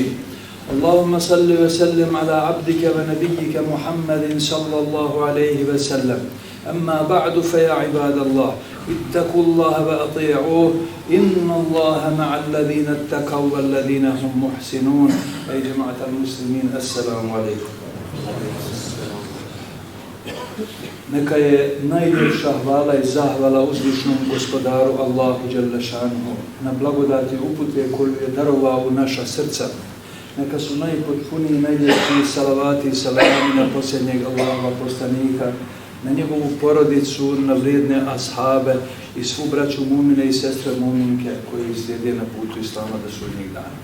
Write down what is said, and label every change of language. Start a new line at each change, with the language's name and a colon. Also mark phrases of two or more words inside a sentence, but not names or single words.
Arabic: اللهم صل وسلم على عبدك ونبيك محمد صلى الله عليه وسلم. أما بعد فيا عباد الله اتقوا الله وأطيعوه إن الله مع الذين اتقوا والذين هم محسنون. أي جماعة المسلمين السلام عليكم.
Bosnian: Neka je najljepša hvala i zahvala uzvišnom gospodaru Allahu
Arabic: جل شأنه
Bosnian: na blagodati upute koju je darovao u naša srca. Neka su najpotpuniji i najljepši salavati i salami na posljednjeg Allahova poslanika, na njegovu porodicu, na vrijedne ashabe i svu braću mumine i sestre muminke koji slijede na putu Islama do sudnjeg dana.